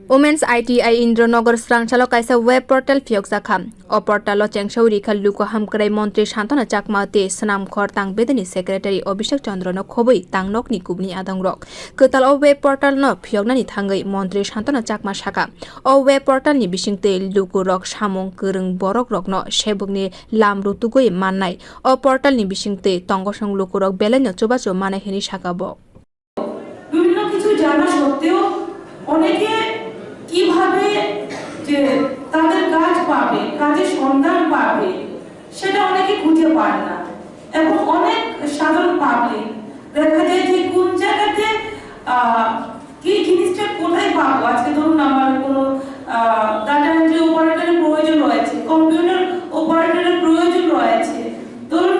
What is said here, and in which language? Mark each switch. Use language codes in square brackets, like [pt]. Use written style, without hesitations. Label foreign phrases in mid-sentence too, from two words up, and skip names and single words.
[en] Women's ITI [trp] Indranogor Srangchalo kaisa [en] web portal [trp] phiok jakham o portalo chengsauri khal luko hamkrai montri Shantana Chakmate Sanam Khor tang bedani secretary Abhishek Chandra no khoboi tangnok ni kubni adangrok ketal o [en] web portal [trp] no phioknani thangai montri Shantana Chakma saka o [en] web portal [trp] ni bisingte luko rok samung kereng borok rok no sebukni lamru tugoi mannai o portal ni bisingte tongosong luko rok beleno chobacho manai hini sakabo [bn] বিভিন্ন কিছু জানা সত্ত্বেও অনেকে কিভাবে যে তাদের কাজ পাবে কাজের সন্ধান পাবে সেটা অনেকে খুঁজে পায় না এবং অনেক সাধারণ পাবলিক দেখা যায় যে কোন জায়গাতে কি জিনিসটা কোথায় পাবো আজকে ধরুন আমার কোনো [en] data entry operator's [bn] প্রয়োজন রয়েছে [en] computer operator's [bn] প্রয়োজন রয়েছে ধরুন